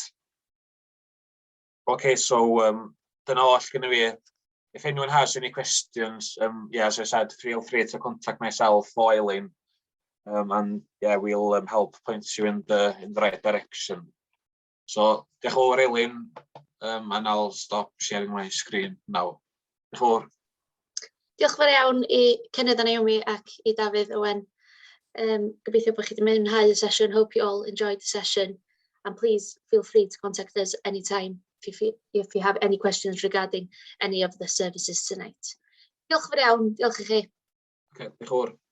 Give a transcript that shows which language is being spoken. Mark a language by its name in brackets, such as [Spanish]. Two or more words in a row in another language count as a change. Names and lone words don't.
[English] Okay, so then all that's going to be. If anyone has any questions, yeah, as I said, feel free to contact myself or Eileen, and yeah, we'll help point you in the right direction. So, [Welsh] diolch yn fawr Eileen, [English] and I'll stop sharing my screen now. [Welsh] Diolch yn fawr. Diolch yn fawr iawn I Cennydd Naomi ac I Dafydd Owen. Gobeithio bod chi wedi mwynhau y session. [English] Hope you all enjoyed the session, and please feel free to contact us anytime if you have any questions regarding any of the services tonight. [Welsh] Diolch yn fawr iawn. Diolch I chi. Okay, diolch yn fawr.